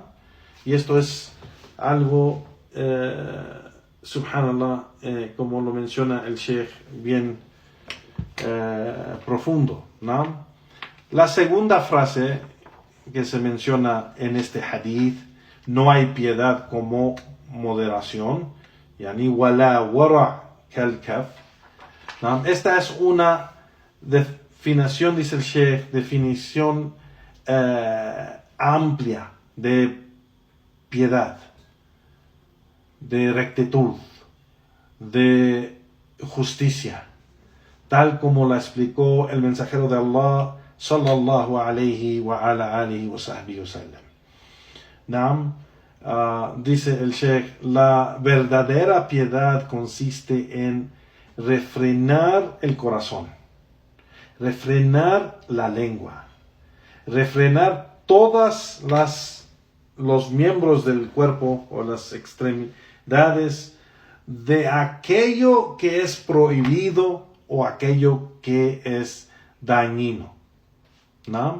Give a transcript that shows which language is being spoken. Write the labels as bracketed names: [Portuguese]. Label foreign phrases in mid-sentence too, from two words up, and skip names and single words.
[Spanish] Y esto es algo, subhanallah, como lo menciona el Sheikh, bien profundo, ¿no? La segunda frase que se menciona en este hadith, no hay piedad como moderación, [Arabic] يعني ولا ورع كالكف, [Spanish] ¿no? Esta es una definición, dice el Sheikh, definición amplia de piedad, de rectitud, de justicia, tal como la explicó el mensajero de Allah [Arabic] صلى الله عليه وعلى آله وصحبه وسلم. [Spanish] Dice el Sheikh, la verdadera piedad consiste en refrenar el corazón, refrenar la lengua, refrenar todas los miembros del cuerpo o las extremidades de aquello que es prohibido o aquello que es dañino, ¿no?